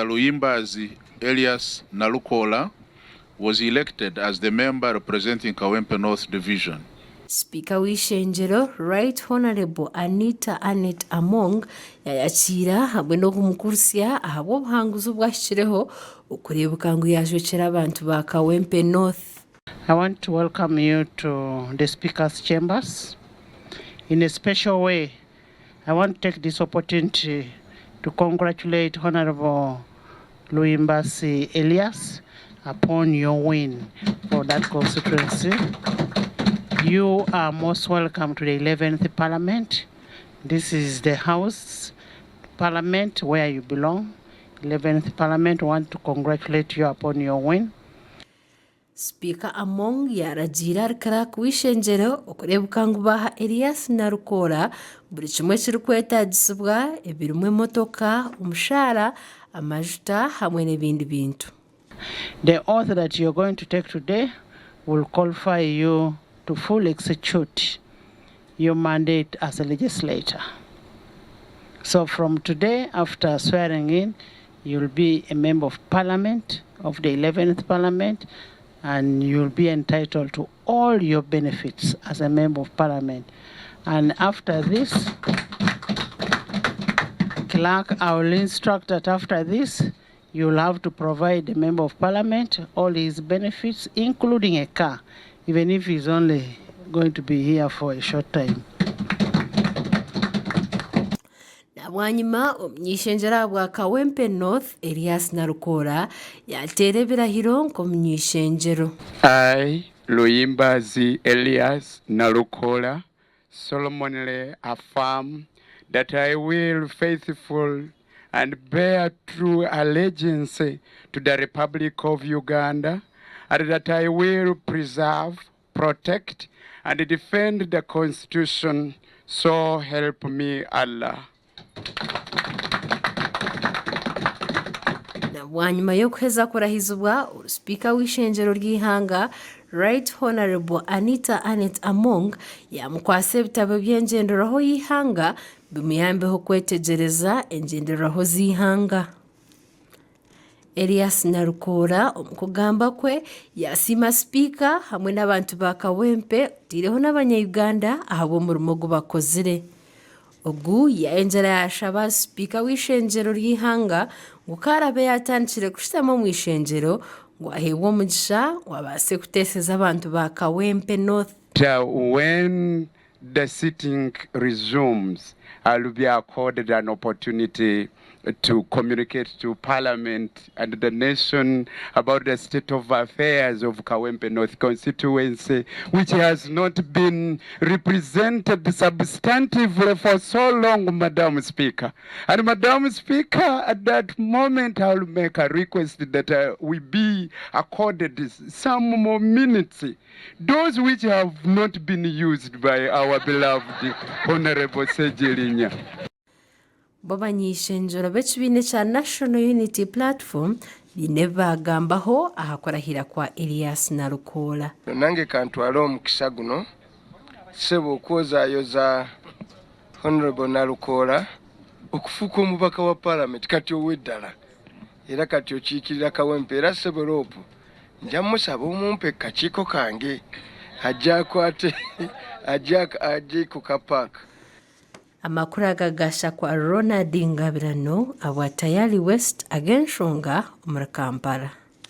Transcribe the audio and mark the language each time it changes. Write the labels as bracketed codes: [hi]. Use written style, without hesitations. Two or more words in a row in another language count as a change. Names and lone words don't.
[en] Luyimbazi Elias Nalukoola was elected as the member representing Kawempe North Division. [nyn] Speaker w'ishengyero [en] Right Honorable [nyn] Anita Annette Among yayakira hamwe n'okumukursya ahabw'obuhanguzi obwashikireho okureebuka ngu yajwekera abantu ba Kawempe North. [en] I want to welcome you to the Speaker's chambers. In a special way, I want to take this opportunity to congratulate Honorable Luyimbazi Elias upon your win for that constituency. You are most welcome to the 11th Parliament. This is the House Parliament where you belong. 11th Parliament, want to congratulate you upon your win. [nyn] Speaker Among yaragira Clark w'ishengyero okureebuka ngu baha Elias Nalukoola buri kimwe kiri kwetagisibwa ebirimu emotoka, omushaara, amajuta hamwe n'ebindi bintu. [en] The oath that you're going to take today will qualify you to fully execute your mandate as a legislator. So from today, after swearing in, you'll be a member of Parliament, of the 11th Parliament, and you'll be entitled to all your benefits as a member of Parliament. And after this, Clerk, I will instruct that after this, you'll have to provide the member of Parliament all his benefits, including a car, even if he's only going to be here for a short time. [nyn] Bwanyuma omunyishengyero bwa Kawempe North Elias Nalukoola yateera ebirahiro nk'omunyishengyero. [en] I, Luyimbazi Elias Nalukoola, solemnly affirm that I will faithful and bear true allegiance to the Republic of Uganda, and that I will preserve, protect, and defend the Constitution, so help me Allah. [nyn] Bwanyuma y'okuheza kurahizibwa Speaker w'ishengyero ry'ihanga [en] Right Honorable [nyn] Anita Annette Among yamukwasa ebitabo by'engenderaho y'ihanga bimuyambeho kwetegereza engenderaho z'ihanga. Elias Nalukoola omukugamba kwe yasiima Speaker hamwe n'abantu ba Kawempe otiireho n'abanyayuganda ahabw'omurimo ogu bakozire. Ogu yayengyera yashaba Speaker w'ishengyero ry'ihanga ngu karabe yatandikire kushitama omu ishengyero ngu aheebwe omugisha ngu abaase kuteeseza abantu ba Kawempe North. [en] When the sitting resumes, I'll be accorded an opportunity to communicate to Parliament and the nation about the state of affairs of Kawempe North constituency, which has not been represented substantively for so long, Madam Speaker. And Madam Speaker, at that moment, I'll make a request that we be accorded some more minutes, those which have not been used by our beloved Honorable Sejelinya. [nyn] B'abanyishengyero b'ekibiina kya National Unity Platform bine bagambaho ahakurahira kwa Elias Nalukoola. [lg] Nange kantwala omukisa guno ssebo okwozaayoza Honorable Nalukoola okufuuka omubaka wa Parliament kati ow'eddala era kati okiikirira Kawempe era ssebo loopu nja musaba omumpe kakiiko kange ajje akwate ajje ku kapaaka. [nyn] amakuru agagasha kwa Ronald Ngabirano abwa Tayali West ag'enshonga omuri Kampala.